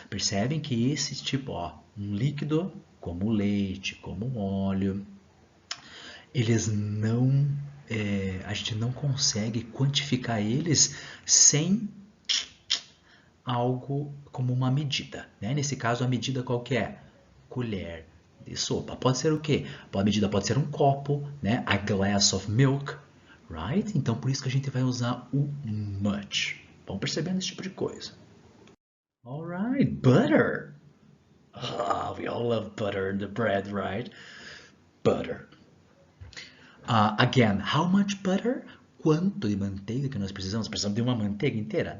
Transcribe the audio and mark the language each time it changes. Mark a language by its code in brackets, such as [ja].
[pt] Percebem que esse tipo, ó, um líquido, como leite, como óleo, eles não, a gente não consegue quantificar eles sem algo como uma medida, né? Nesse caso, a medida qual que é? Colher de sopa. Pode ser o quê? A medida pode ser um copo, né? [en] A glass of milk, right? [pt] Então, por isso que a gente vai usar o much. Vão percebendo esse tipo de coisa. [en] All right, butter. Ah, we all love butter in the bread, right? Butter. Again, how much butter? [pt] Quanto de manteiga que nós precisamos? Precisamos de uma manteiga inteira?